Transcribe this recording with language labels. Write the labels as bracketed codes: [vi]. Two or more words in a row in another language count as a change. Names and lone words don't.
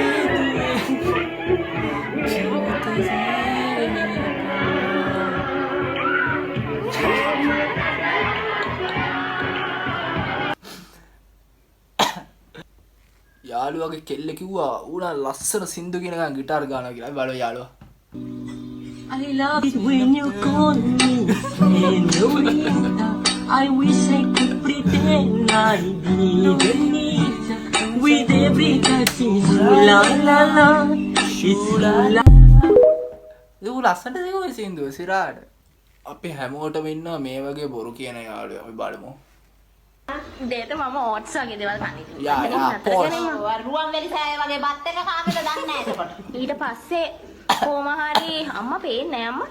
[si] යාළුවගේ කෙල්ල කිව්වා ඌනා ලස්සන සින්දු කියනකම් ගිටාර් ගානවා කියලා. බලෝ යාළුවා. [en] I love it when you call me señorita. I wish I could pretend I didn't need with every touch is la la la. It's la la. [si] ඌ ලස්සනට දෙකෝ සින්දුව සිරාට. අපි හැමෝටම ඉන්නවා මේ වගේ බොරු කියන යාළුවෝ. අපි බලමු. උදේට මම ඕට්ස් වගේ දේවල් කන්න ඉතින්. යා පොස්. රුවන්වැලි සෑය වගේ බත් එක කාගෙද දන්නේ නැහැ එතකොට. ඊට පස්සේ කොහොම හරි අම්මා පේන්නේ නැහැ අම්මා.